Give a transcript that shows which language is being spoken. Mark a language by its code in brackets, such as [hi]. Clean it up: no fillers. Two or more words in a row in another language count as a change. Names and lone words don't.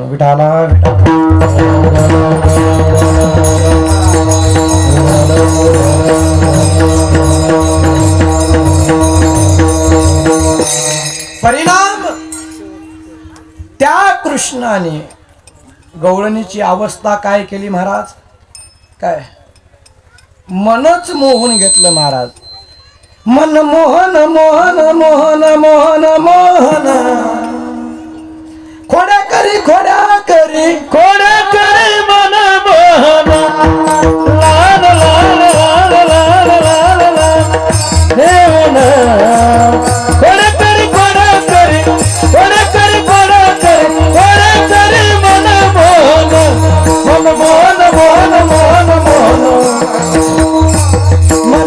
[mr] विठाला परिणाम त्या कृष्णाने गवळणीची अवस्था काय केली महाराज? काय मनच मोहून घेतलं महाराज. मन मोहन मोहन मोहन मोहन मोहन खोड्या करी खोड्या करी खोड्या करी मन मोहन लाल लाल लाल लाल लाल लाल देवन खोड्या करी खोड्या करी खोड्या करी खोड्या करी खोड्या करी मन मोहन मोहन मोहन मोहन मोहन